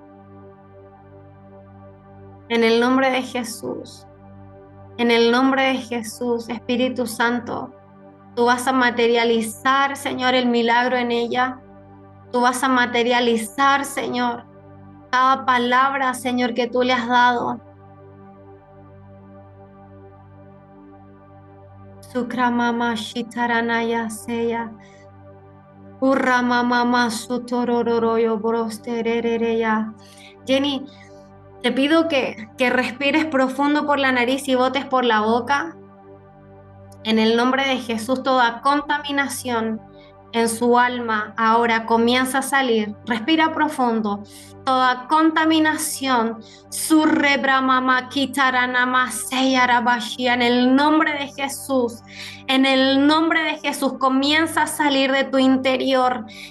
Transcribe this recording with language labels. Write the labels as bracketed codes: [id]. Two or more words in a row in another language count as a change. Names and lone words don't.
[es] En el nombre de Jesús, en el nombre de Jesús, Espíritu Santo, tú vas a materializar, Señor, el milagro en ella. Tú vas a materializar, Señor, cada palabra, Señor, que tú le has dado. Sukramama shitaranaya seya. Urramamama sutorororoyo brosterereya. Jenny, te pido que respires profundo por la nariz y botes por la boca. En el nombre de Jesús, toda contaminación en su alma ahora comienza a salir. Respira profundo. Toda contaminación, en el nombre de Jesús, en el nombre de Jesús, comienza a salir de tu interior.